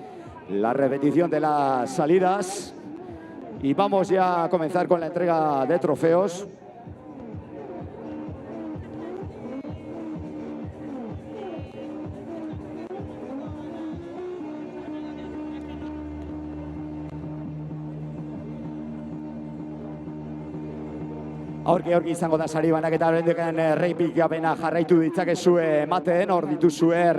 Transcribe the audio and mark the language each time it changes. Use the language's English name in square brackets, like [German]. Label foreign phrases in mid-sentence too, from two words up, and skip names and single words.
[Spanish] la repetición de las salidas, y vamos ya a comenzar con la entrega de trofeos. [Basque] Aurki izango da sari banaketa horrendekan errepikapena jarraitu ditzakezue ematen, hor dituzue